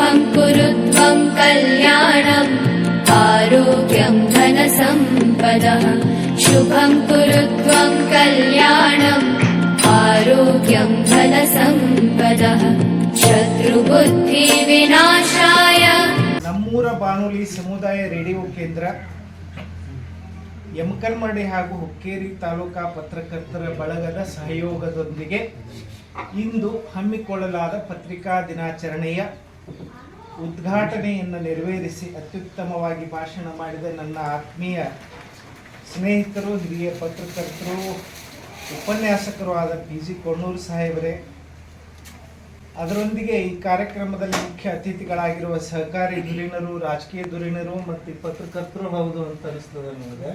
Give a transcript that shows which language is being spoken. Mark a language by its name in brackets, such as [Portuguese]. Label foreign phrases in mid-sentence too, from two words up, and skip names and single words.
[Sanskrit] कुरु त्वं कल्याणम् आरोग्यं धनसम्पदः शुभं कुरु त्वं कल्याणम् आरोग्यं धनसम्पदः शत्रुबुद्धिविनाशाय। [Kannada] ನಮ್ಮೂರ ಬಾನುಲಿ ಸಮುದಾಯ ರೇಡಿಯೋ ಕೇಂದ್ರ ಯಮಕಲ್ಮರಡಿ ಹಾಗೂ ಹುಕ್ಕೇರಿ ತಾಲೂಕಾ ಪತ್ರಕರ್ತರ ಬಳಗದ ಸಹಯೋಗದೊಂದಿಗೆ ಇಂದು ಹಮ್ಮಿಕೊಳ್ಳಲಾದ ಪತ್ರಿಕಾ ದಿನಾಚರಣೆಯ ಉದ್ಘಾಟನೆಯನ್ನು ನೆರವೇರಿಸಿ ಅತ್ಯುತ್ತಮವಾಗಿ ಭಾಷಣ ಮಾಡಿದ ನನ್ನ ಆತ್ಮೀಯ ಸ್ನೇಹಿತರು, ಹಿರಿಯ ಪತ್ರಕರ್ತರು, ಉಪನ್ಯಾಸಕರು ಆದ PG ಕೊಣ್ಣೂರು ಸಾಹೇಬರೇ, ಅದರೊಂದಿಗೆ ಈ ಕಾರ್ಯಕ್ರಮದಲ್ಲಿ ಮುಖ್ಯ ಅತಿಥಿಗಳಾಗಿರುವ ಸಹಕಾರಿ ಧುರೀಣರು, ರಾಜಕೀಯ ಧುರೀಣರು ಮತ್ತು ಪತ್ರಕರ್ತರು ಹೌದು ಅಂತ ಅನಿಸ್ತದೆ ನನಗೆ.